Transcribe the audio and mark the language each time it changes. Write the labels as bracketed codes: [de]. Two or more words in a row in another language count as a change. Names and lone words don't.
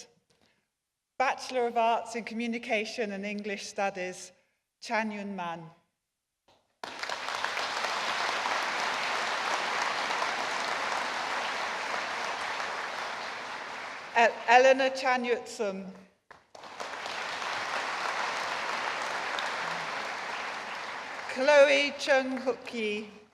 [en] Bachelor of Arts in Communication and English Studies, Chan Yun Man. Eleanor Chan Yutsum. Chloe Chung Hook Yi.